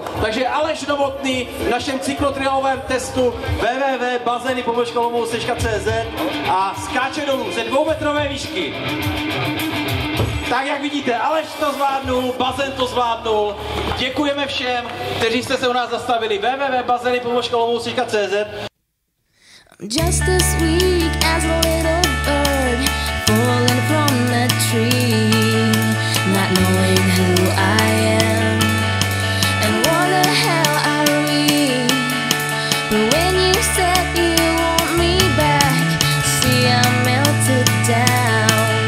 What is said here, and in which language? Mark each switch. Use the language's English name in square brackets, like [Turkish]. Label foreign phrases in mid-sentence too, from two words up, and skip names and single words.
[Czech] Takže Aleš Novotný v našem cyklotriálovém testu www.bazeny.cz a skáče dolů ze 2metrové výšky. Tak jak vidíte, Aleš to zvládnul, bazén to zvládnul. Děkujeme všem, kteří jste se u nás zastavili. www.bazeny.cz. [English] Just as weak as a little bird falling from the tree, not knowing who I am and what the hell are we. But when you said you want me back, see I melted down.